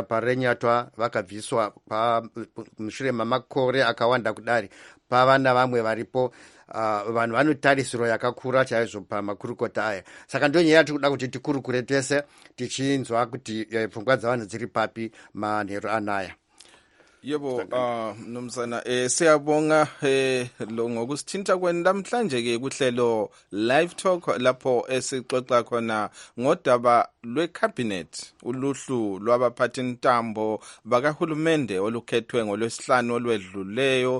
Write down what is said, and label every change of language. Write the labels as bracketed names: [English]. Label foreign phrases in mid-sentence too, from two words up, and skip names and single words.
[Shona] Parenyatwa vakabviswa mushure mamakore akawanda kudari, pava navamwe varipo. Vanhu vanotarisiro yakakura chaizvo pamakurukota aya. Saka ndo nyaya tikuda kuti tikurukure tese tichinzwa kuti pfungwa dzavanhu dziri papi manheru anaya. [North Ndebele] Yebo, Mnumzana, siyabonga lo ngokusithinta kwenu namhlanje ke kuhlelo [English] live talk [North Ndebele] lapho esixoxa khona ngodaba lwecabinet, uluhlu lwabaphathi ntambo bakahulumende olukhethwe ngolwesihlanu olwedluleyo.